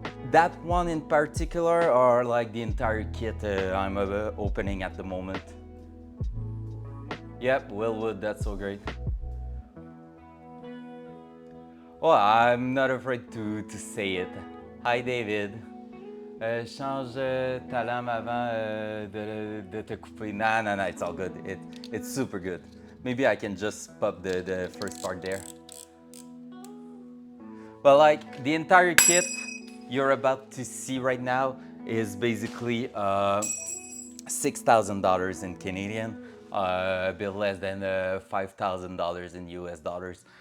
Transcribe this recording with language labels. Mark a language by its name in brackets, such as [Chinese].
[English] That one in particular, or like the entire kit I'm opening at the moment? Yep, Willwood, that's so great. Oh, I'm not afraid to say it. Hi David. [French] Change ta lame avant de te couper. [English] Nah, it's all good. It's super good. Maybe I can just pop the first part there. But like the entire kit you're about to see right now is basically $6,000 in Canadian, a bit less than $5,000 in US dollars.